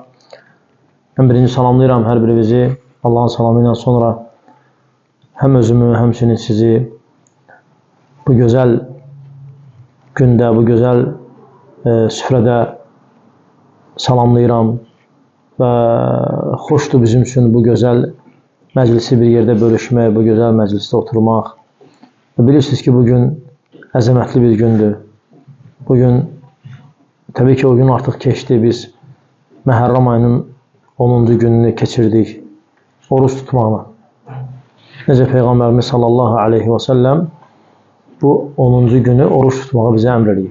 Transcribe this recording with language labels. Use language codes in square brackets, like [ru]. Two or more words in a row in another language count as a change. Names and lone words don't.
[az] Ben birinci salamlayıram hər birinizi. Allah'ın salamıyla sonra hem özümü, həmçinin sizi bu güzel günde, bu güzel süfrede salamlayıram ve hoşdur bizim için bu güzel məclisi bir yerde bölüşmək, bu güzel məclisdə oturmaq. Bilirsiniz ki, bugün əzəmətli bir gündür. Bugün, tabii ki, o gün artıq keçdi. Biz Məhərrəm ayının 10-cu gününü keçirdik. Oruç tutmaqla. Necə Peyğəmbərimiz [ar] صلى الله عليه وسلم [az] bu 10-cu günü oruç tutmağı bizə əmr edib.